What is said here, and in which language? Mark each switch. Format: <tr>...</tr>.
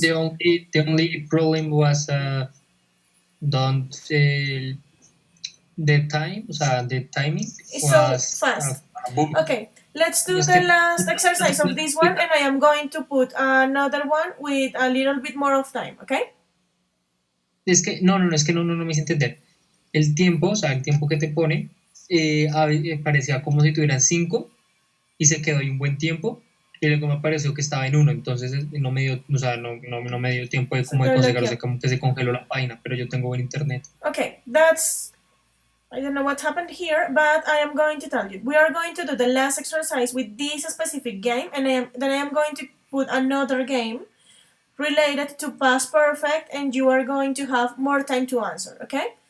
<en>The only problem was don't the time,</en> <es>o sea,</es> <en>the timing So was fast. book. Okay, let's do the last exercise of this one, and I am going to put another one with a little bit more of time, okay?</en> <es>Es que no me hice entender. El tiempo, o sea, el tiempo que te pone, parecía como si tuvieran 5 y se quedó ahí un buen tiempo. Y luego me pareció que estaba en 1, entonces no me dio, o sea, no me dio tiempo de como de conseguirlo, o sea, como que se congeló la página, pero yo tengo buen internet.</es> <en>Okay, that's, I don't know what happened here, but I am going to tell you. We are going to do the last exercise with this specific game, and then I am going to put another game related to past perfect, and you are going to have more time to answer, okay?</en>